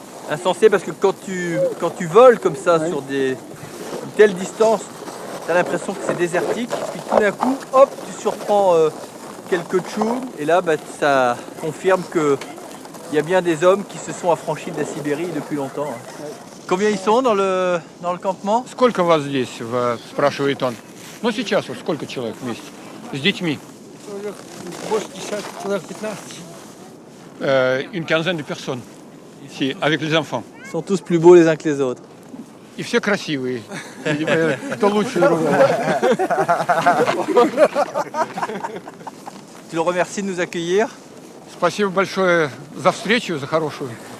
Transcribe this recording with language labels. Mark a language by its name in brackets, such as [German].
[French] Insensé parce que quand tu voles comme ça sur une telle distance, tu as l'impression que c'est désertique. Puis tout d'un coup, hop, tu surprends quelques tchoums. Et là, bah, ça confirme qu'il y a bien des hommes qui se sont affranchis de la Sibérie depuis longtemps. Combien ils sont dans le campement? [Russian] Сколько вас здесь, спрашивает он. Ну сейчас вот сколько человек вместе? С детьми? Больше 10, человек 15. [French] Une quinzaine de personnes ici, avec les enfants. Ils sont tous plus beaux les uns que les autres. [Russian] И все красивые. Кто лучше другого. [French] Tu le remercies de nous accueillir. [Russian] Спасибо большое за встречу, за хорошую.